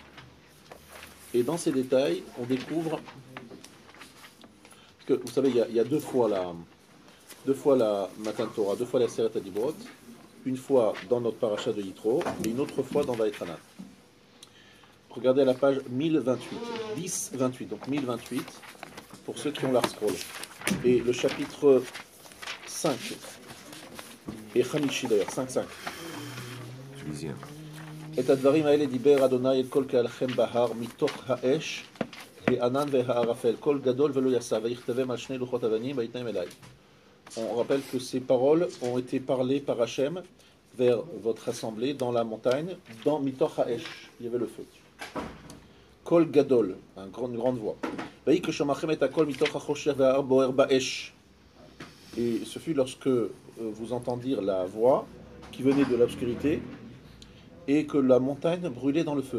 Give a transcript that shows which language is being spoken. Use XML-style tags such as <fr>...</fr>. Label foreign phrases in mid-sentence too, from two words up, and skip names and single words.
<fr>Et dans ces détails, on découvre que, vous savez, il y a deux fois la</fr> <he>מתן תורה,</he> <fr>deux fois la</fr> <he>עשרת הדיברות,</he> <fr>une fois dans notre paracha de Yitro et une autre fois dans Vaïtranan. Regardez à la page 1028, 10-28, donc 1028, pour ceux qui ont l'art scroll. Et le chapitre 5, et Hamishi d'ailleurs, 5-5. Tunisien.</fr> <he>את הדברים האלה דיבר אדוני אל כל קהלכם בהר מתוך האש הענן והערפל קול גדול ולא יסע ויכתבם על שני לוחות אבנים ויתנם אליי.</he> <fr>On rappelle que ces paroles ont été parlées par Hachem vers votre assemblée dans la montagne, dans</fr> <he>מתוך האש,</he> <fr>il y avait le feu.</fr> <he>קול גדול,</he> <fr>une grande voix. Et ce fut lorsque vous entendirent la voix qui venait de l'obscurité et que la montagne brûlait dans le feu.</fr>